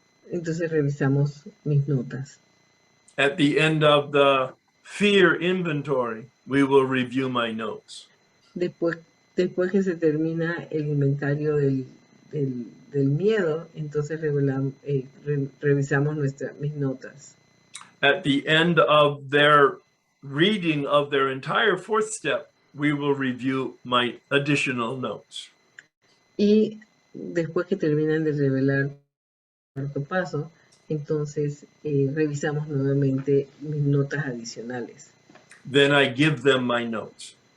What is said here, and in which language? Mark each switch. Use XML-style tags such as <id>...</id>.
<es>entonces revisamos mis notas.</es> <en>At the end of the fear inventory, we will review my notes.</en> <es>Después que se termina el inventario del miedo, entonces revisamos mis notas.</es> <en>At the end of their reading of their entire fourth step, we will review my additional notes.</en> <es>Y después que terminan de revelar el cuarto paso, entonces revisamos nuevamente mis notas adicionales.</es> <en>Then I give them my notes.</en>